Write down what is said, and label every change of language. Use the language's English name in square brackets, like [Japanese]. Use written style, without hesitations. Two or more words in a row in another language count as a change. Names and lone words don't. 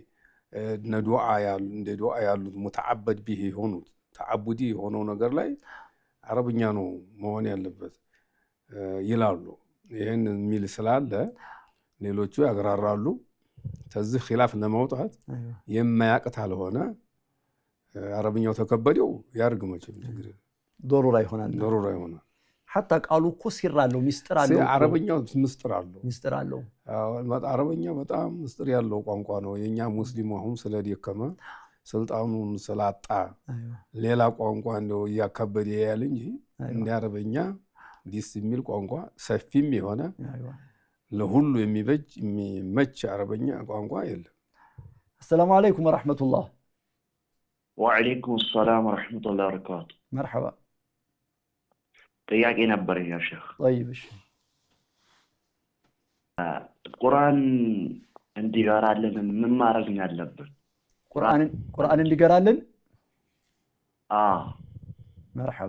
[Amharic] እንደ ዱዓ ያሉት [Arabic] متعبد به [Amharic] የሆኑት ተዓቡዲ የሆነው ነገር ላይ አረበኛ ነው መሆን ያለበት ይላሉ ይሄን የሚል ስላለ ሌሎቹ ያግራራሉ ተዚህ ኺላፍ ለማውጣት የማያውቅ ታልሆነ አረበኛው ተከበደው ያርግ መቼም ችግር ዶሮራ ይሆናል [Arabic] حتى قالوا [Amharic] እኮ ሲር አለው ሚስጥር አለው አረበኛው ሚስጥር አለው አረበኛ በጣም ሚስጥር ያለው ቋንቋ ነው የኛ ሙስሊሙ አሁን ስለደከመ ስልጣኑን ስላጣ ሌላ ቋንቋ እንደው ያከበደ ያለ እንጂ እንደ አረበኛ ዲስ የሚል ቋንቋ ሰፊም የሆነ ለሁሉ የሚበጅ የሚመች አረበኛ ቋንቋ የለም [Arabic] السلام عليكم ورحمة الله وعليكم السلام ورحمة الله وبركاته مرحبا [Amharic] ጥያቄ ነበረኝ ያ ሼክ طيب እሺ ቁርአን እንዲገራልን ምን ማድረግ ያለብን ቁርአን እንዲገራልን مرحبا